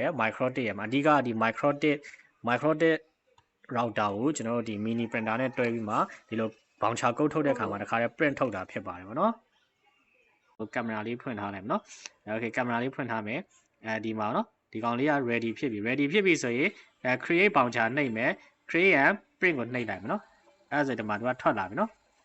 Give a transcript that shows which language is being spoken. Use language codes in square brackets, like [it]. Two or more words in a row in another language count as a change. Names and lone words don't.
[my] Microtik ရဲ့မှာအဓိကဒီ Microtik router ကိုကျွန်တော်တို့ဒီ [en] mini printer [my] နဲ့တွဲပြီးမှဒီလိုဘောင်ချကုတ်ထုတ်တဲ့ခါမှာတခါတည်း print ထုတ်တာဖြစ်ပါတယ်ပေါ့နော်ကင်မရာလေးဖွင့်ထားလိုက်မယ်နော်โอเคကင်မရာလေးဖွင့်ထားမယ်ဒီမှာနော်ဒီကောင်လေးက ready ဖြစ်ပြီဆိုရင် [en] create bouncer [my] နှိပ်မယ် [en] create and print [my] ကိုနှိပ်လိုက်မယ်နော်အဲ့ဒါဆိုဒီမှာသူကထွက်လာပြီနော်